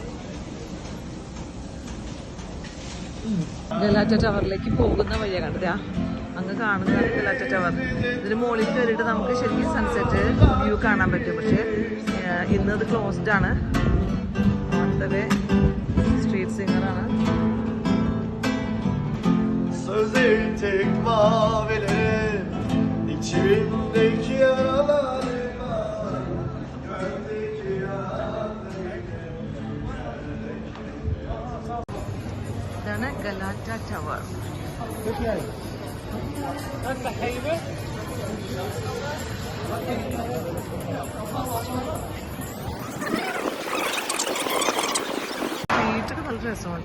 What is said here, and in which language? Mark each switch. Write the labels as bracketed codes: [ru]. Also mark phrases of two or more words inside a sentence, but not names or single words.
[ml] ഗലാറ്റ ടവറിലേക്ക് പോകുന്ന വഴിയാണ് കണ്ടത്. അങ്ങ് കാണുന്നതാണ് ഗലാറ്റ ടവർ. ഇതിന് മുകളിൽ കയറിയിട്ട് നമുക്ക് ശരിക്കും [en] sunset view [ml] കാണാൻ പറ്റും. പക്ഷേ ഇന്ന് അത് ക്ലോസ്ഡ് ആണ്. വളരെ [en] street singer. [tr] Sözleri tek mavilerim, içimdeki yaralarıma, gördeki [ml] ഇതാണ് ഗലാറ്റ ടവർ. സ്ട്രീറ്റൊക്കെ നല്ല രസമുണ്ട്.